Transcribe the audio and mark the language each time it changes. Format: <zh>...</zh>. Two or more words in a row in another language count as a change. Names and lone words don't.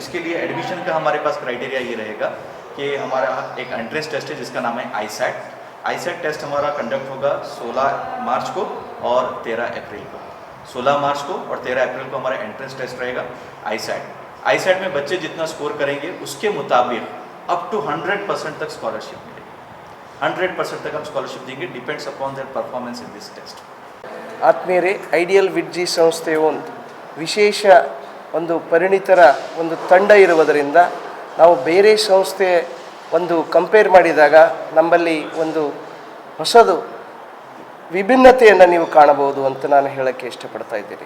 <hi>उसके लिए एडमिशन का हमारे पास क्राइटेरिया ये रहेगा कि हमारा एक</hi> <en>entrance test</en> <hi>है जिसका नाम है ISAT टेस्ट हमारा कंडक्ट होगा 16 मार्च को और 13 अप्रैल को। 16 मार्च को और 13 अप्रैल को हमारा</hi> <en>entrance test</en> <hi>रहेगा ISAT में बच्चे जितना स्कोर करेंगे उसके मुताबिक</hi> <en>up to</en> <hi>100% तक स्कॉलरशिप मिलेगी। 100% तक हम स्कॉलरशिप देंगे,</hi> <en>depends upon their performance in this test.</en> <kn>ಆತ್ಮೀಯರೇ, ಐಡಿಯಲ್ ವಿಡ್ಜಿ ಸಂಸ್ಥೆಯು ಒಂದು ವಿಶೇಷ ಒಂದು ಪರಿಣಿತರ ಒಂದು ತಂಡ ಇರುವುದರಿಂದ ನಾವು ಬೇರೆ ಸಂಸ್ಥೆ ಒಂದು ಕಂಪೇರ್ ಮಾಡಿದಾಗ ನಮ್ಮಲ್ಲಿ ಒಂದು ಹೊಸದು ವಿಭಿನ್ನತೆಯನ್ನು ನೀವು ಕಾಣಬಹುದು ಅಂತ ನಾನು ಹೇಳೋಕ್ಕೆ ಇಷ್ಟಪಡ್ತಾ ಇದ್ದೀನಿ.</kn>